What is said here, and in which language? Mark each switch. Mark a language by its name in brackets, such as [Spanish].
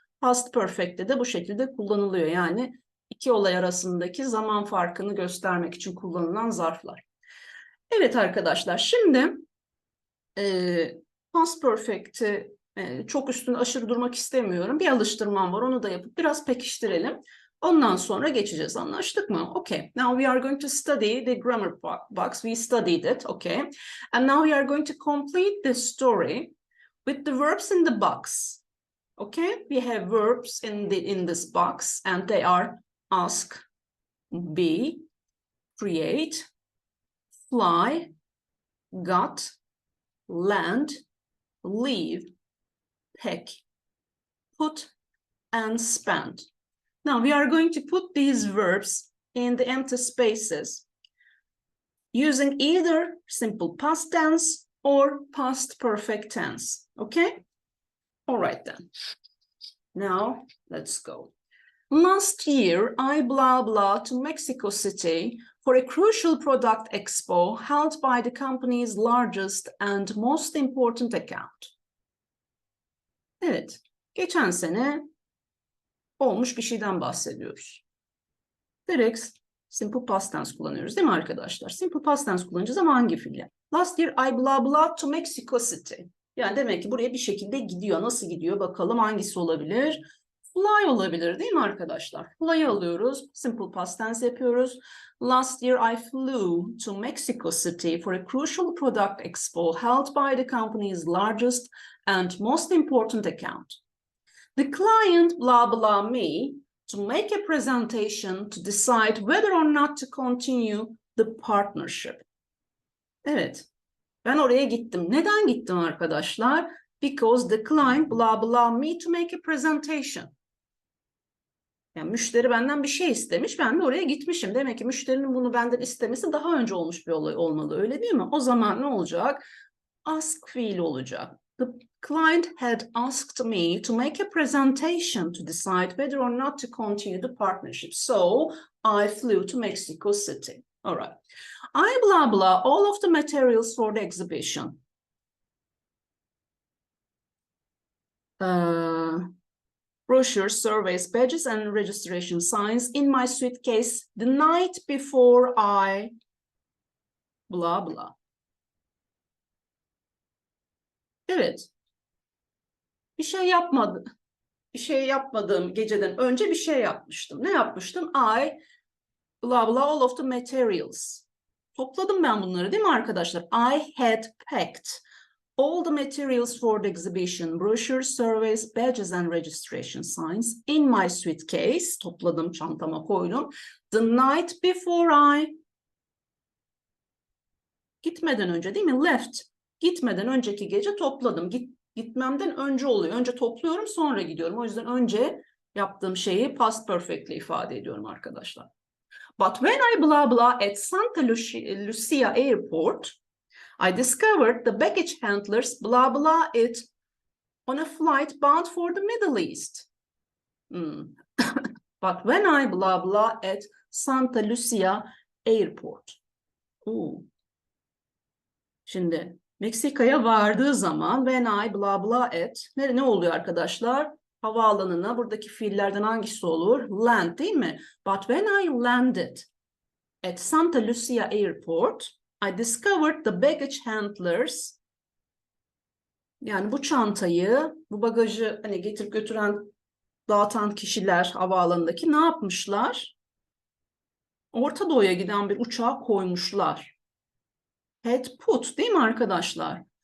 [Turkish] Past perfect'te de bu şekilde kullanılıyor. Yani iki olay arasındaki zaman farkını göstermek için kullanılan zarflar. Evet arkadaşlar, şimdi past perfect'i çok üstüne aşırı durmak istemiyorum. Bir alıştırmam var, onu da yapıp biraz pekiştirelim. Ondan sonra geçeceğiz. Anlaştık mı? Okay. [English] Now we are going to study the grammar box. We studied it. Okay. And now we are going to complete the story with the verbs in the box. Okay. We have verbs in this box, and they are ask, be, create, fly, got, land, leave, pack, put, and spend. Now we are going to put these verbs in the empty spaces using either simple past tense or past perfect tense. Okay? All right then. Now let's go. Last year, I blah blah to Mexico City for a crucial product expo held by the company's largest and most important account. [Turkish] Evet, geçen sene olmuş bir şeyden bahsediyoruz. Direkt simple past tense kullanıyoruz değil mi arkadaşlar? Simple past tense kullanacağız ama hangi fiille? [English] Last year I blah blah to Mexico City. [Turkish] Yani demek ki buraya bir şekilde gidiyor. Nasıl gidiyor? Bakalım hangisi olabilir? Fly olabilir değil mi arkadaşlar? Fly'ı alıyoruz. Simple past tense yapıyoruz. [English] Last year I flew to Mexico City for a crucial product expo held by the company's largest and most important account. The client blah blah me to make a presentation to decide whether or not to continue the partnership. [Turkish] Evet, ben oraya gittim. Neden gittim arkadaşlar? [English] Because the client blah blah me to make a presentation. [Turkish] Yani müşteri benden bir şey istemiş, ben de oraya gitmişim. Demek ki müşterinin bunu benden istemesi daha önce olmuş bir olay olmalı, öyle değil mi? O zaman ne olacak? Ask fiili olacak. [English] The client had asked me to make a presentation to decide whether or not to continue the partnership. So I flew to Mexico City. All right. I blah blah all of the materials for the exhibition. Brochures, surveys, badges, and registration signs in my suitcase the night before I blah blah. [Turkish] Evet. Bir şey yapmadığım geceden önce bir şey yapmıştım. Ne yapmıştım? [English] I blah blah all of the materials. [Turkish] Topladım ben bunları değil mi arkadaşlar? [English] I had packed all the materials for the exhibition, brochures, surveys, badges and registration signs in my suitcase. [Turkish] Topladım, çantama koydum. [English] The night before I [Turkish] gitmeden önce değil mi? Left. Gitmeden önceki gece topladım. Gitmemden önce oluyor. Önce topluyorum, sonra gidiyorum. O yüzden önce yaptığım şeyi past perfect'le ifade ediyorum arkadaşlar. [English] But when I blah blah at Santa Lucia Airport, I discovered the baggage handlers blah blah it on a flight bound for the Middle East. But when I blah blah at Santa Lucia Airport. [Turkish] Şimdi Meksika'ya vardığı zaman [English] when I blah blah at [Turkish] ne oluyor arkadaşlar? Havaalanına buradaki fiillerden hangisi olur? Land değil mi? [English] But when I landed at Santa Lucia Airport, I discovered the baggage handlers. [Turkish] Yani bu çantayı, bu bagajı hani getirip götüren, dağıtan kişiler havaalanındaki ne yapmışlar? Orta Doğu'ya giden bir uçağa koymuşlar. [English] Had put [Turkish] değil mi arkadaşlar?